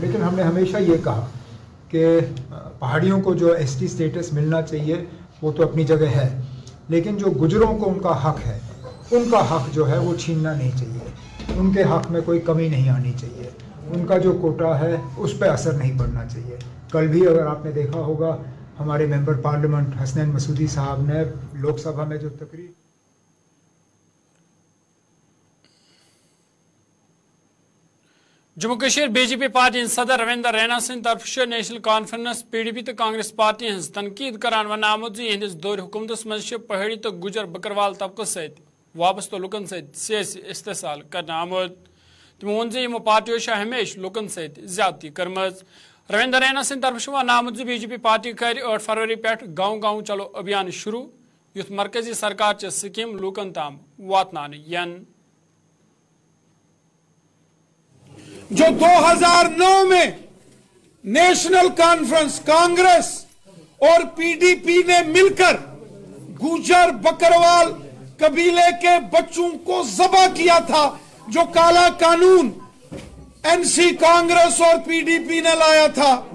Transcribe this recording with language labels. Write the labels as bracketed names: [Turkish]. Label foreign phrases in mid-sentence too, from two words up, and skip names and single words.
[Urdu] لیکن ہم نے ہمیشہ یہ کہا کہ پہاڑیوں کو جو ایس ٹی اسٹیٹس ملنا چاہیے وہ تو اپنی جگہ ہے, لیکن جو گجروں کو ان کا حق ہے ان کا حق جو ہے وہ چھیننا نہیں چاہیے. ان کے حق میں کوئی کمی نہیں آنی چاہیے. ان کا جو کوٹا ہے اس پہ اثر نہیں پڑنا چاہیے. کل بھی اگر آپ نے دیکھا ہوگا ہمارے ممبر پارلیمنٹ حسنین مسعودی صاحب نے لوک سبھا میں جو تقریر [Kashmiri] جموں کشمیر بی جے پی پارٹی صدر رویندر رینا سند طرف نیشنل کانفرنس پی ڈی پی تو کانگریس پارٹی ہز تنقید کران ون آمت زہندس دور حکومتس مز پہاڑی تو گجر بکروال طبقہ ست وابستہ لکن سیاسی استحصال کرنا آمت. تمو وون زمو پارٹیوں ہمیشہ لکن ست زیادتی کرم. رویندر رینا سند طرف ون آمت بی جے پی پارٹی کر 8 فروری پہ [Urdu] گاؤں گاؤں چلو ابھیان [Kashmiri] شروع یت مرکزی سرکار چہ سکیم لوکن تام واتنان ین. [Urdu] جو 2009 میں نیشنل کانفرنس کانگریس اور پی ڈی پی نے مل کر گوجر بکروال قبیلے کے بچوں کو ذبح کیا تھا, جو کالا قانون این سی کانگریس اور پی ڈی پی نے لایا تھا,